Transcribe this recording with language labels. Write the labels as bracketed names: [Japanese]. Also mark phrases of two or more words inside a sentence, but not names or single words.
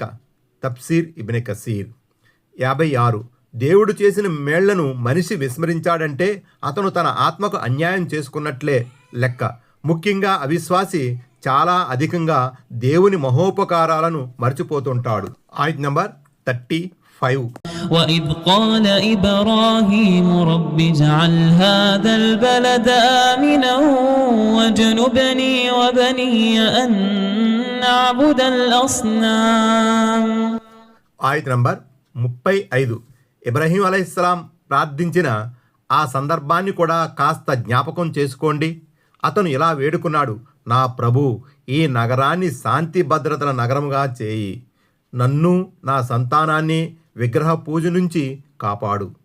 [Telugu] తఫ్సీర్ ఇబ్నె కసీర్. 56. దేవుడు చేసిన మేళ్లను మనిషి విస్మరించాడంటే అతను తన ఆత్మకు అన్యాయం చేసుకున్నట్లే లెక్క. ముఖ్యంగా అవిశ్వాసి చాలా అధికంగా దేవుని మహోపకారాలను మర్చిపోతుంటాడు. ఆయత్ నంబర్ 35. [Arabic] وإذ قال إبراهيم رب اجعل هذا البلد آمنا واجنبني وبني أن نعبد الأصنام. [Telugu] ఆయత్ నంబర్ 35. ఇబ్రాహీం అలైహిస్సలాం ప్రార్థించిన ఆ సందర్భాన్ని కూడా కాస్త జ్ఞాపకం చేసుకోండి. అతను ఇలా వేడుకున్నాడు, నా ప్రభు, ఈ నగరాన్ని శాంతి భద్రతల నగరముగా చేయి, నన్ను నా సంతానాన్ని విగ్రహ పూజ నుంచి కాపాడు.